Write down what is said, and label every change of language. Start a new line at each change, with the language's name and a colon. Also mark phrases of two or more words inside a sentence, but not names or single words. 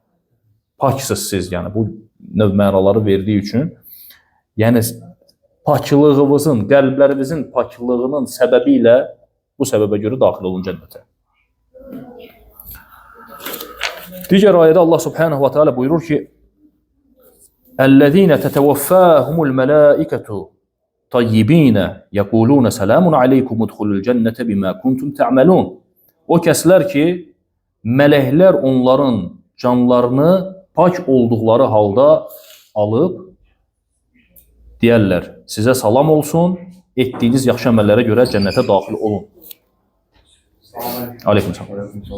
Azerbaijani: Paksız siz, yəni bu növ mənaları verdiyi üçün, Yəni paklığımızın, qəlblərimizin paklığının səbəbi ilə bu səbəbə görə daxil olun cənnətə. Digər ayədə Allah
Arabic: سبحانه وتعالى
Azerbaijani: buyurur ki:
Arabic: "الذين تتوفاهم الملائكة طيبين يقولون سلام عليكم ادخلوا الجنة بما كنتم تعملون."
Azerbaijani: O kəslər ki, mələklər onların canlarını pak olduqları halda alıb deyərlər: "Sizə salam olsun, etdiyiniz yaxşı əməllərə görə cənnətə daxil olun." Aleykümselam.